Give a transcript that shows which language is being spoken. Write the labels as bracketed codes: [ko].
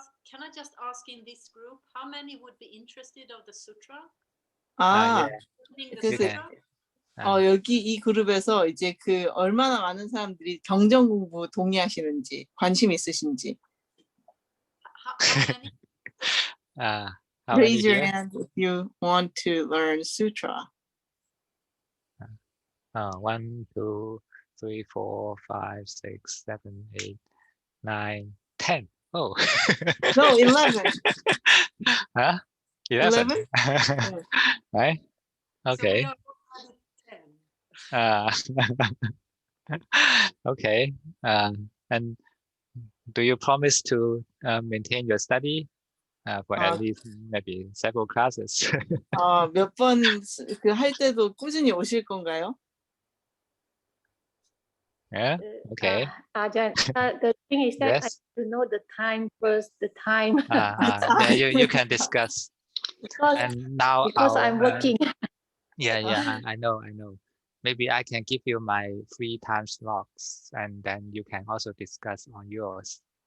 [en] Can I just ask in this group how many would be interested of the sutra? [ko] 그래서 여기 이 그룹에서 이제 그 얼마나 많은 사람들이 경전 공부 동의하시는지 관심 있으신지. [en] How many? Raise your hand if you want to learn sutra. 1, 2, 3, 4, 5, 6, 7, 8, 9, 10. Oh. No, 11. 11? Right? Okay. So we are 10. Okay. And do you promise to maintain your study for at least maybe several classes? [ko] 몇 번 그 할 때도 꾸준히 오실 건가요? [en] Yeah. Okay. Ajahn, the thing is that I Yes. have to know the time first. The time. Yeah, you can discuss. And now because I'm working. Yeah, I know. Maybe I can give you my free time slots, and then you can also discuss on yours.